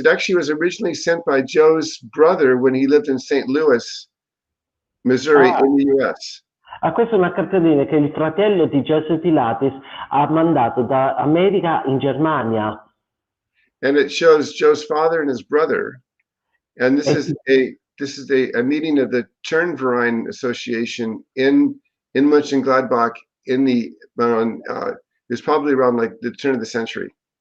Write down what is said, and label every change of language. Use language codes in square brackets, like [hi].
[en] It actually was originally sent by Joe's brother when he lived in St. Louis, Missouri, in the US. [it] Questa è una cartellina che il fratello di Joseph Pilates ha mandato da America in Germania. [en] And it shows Joe's father and his brother. And this is a meeting of the Turnverein Association in Mönchengladbach it was probably around like the turn of the century.